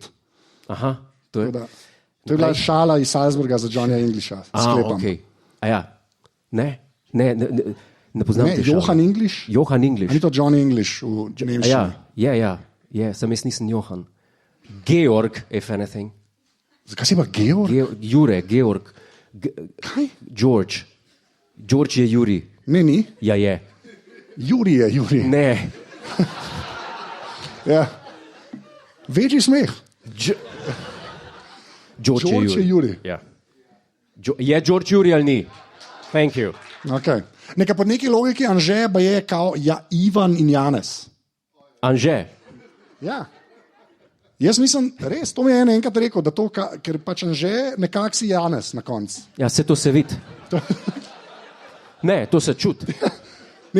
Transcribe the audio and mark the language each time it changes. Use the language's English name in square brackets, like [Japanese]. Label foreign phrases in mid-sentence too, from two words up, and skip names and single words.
[Slovenian] Aha, to je. To je bila šala iz Salzburga za Johnnyja Englisha. Sklepam. Okay. A ja, ne poznam Ne, te šale. Johan English? Johan English. Ni to Johnny English v A nemščini. ja, sem jaz nisem Johan. Georg, [English] if anything. [Slovenian] Zakaj si pa Georg? Jure, Georg. Kaj? George. George je Juri. Ne, ni. Ja, je. Juri je Juri. Ne. Ja. Večji smeh. George George je Juri. Ja. Je George Juri ali ni? [English] Thank you. [Slovenian] Okay. Nekaj po neki logiki Anže pa je kao Ivan in Janez. Anže. Ja. Jaz mislim, res, to mi je enkrat rekel, da to, ker pač Anže nekako si Janez na koncu. Ja, se to se vidi. Ne, to se čuti.